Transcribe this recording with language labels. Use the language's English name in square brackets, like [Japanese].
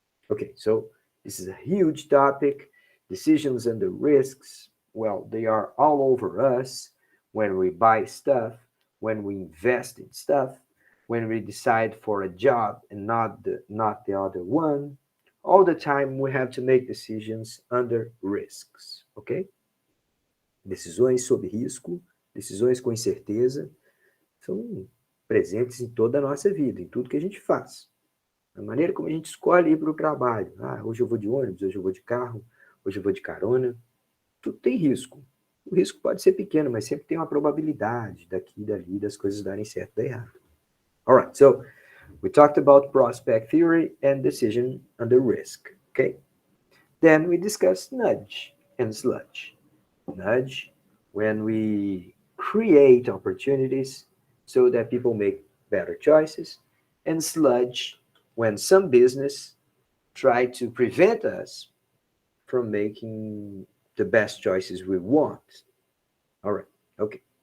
[English] Okay, so this is a huge topic. Decisions and the risks, well, they are all over us when we buy stuff, when we invest in stuff, when we decide for a job and not the other one. All the time we have to make decisions under risks, ok? [Portuguese] Decisões sob risco, decisões com incerteza, são presentes em toda a nossa vida, em tudo que a gente faz. A maneira como a gente escolhe ir para o trabalho. Ah, hoje eu vou de ônibus, hoje eu vou de carro, hoje eu vou de carona. Tudo tem risco. O risco pode ser pequeno, mas sempre tem uma probabilidade daqui e dali das coisas darem certo ou dar errado. [English] All right, so we talked about prospect theory and decision under risk, okay? Then we discussed nudge and sludge. Nudge, when we create opportunities so that people make better choices, and sludge, when some business try to prevent us from making the best choices we want. All right, okay.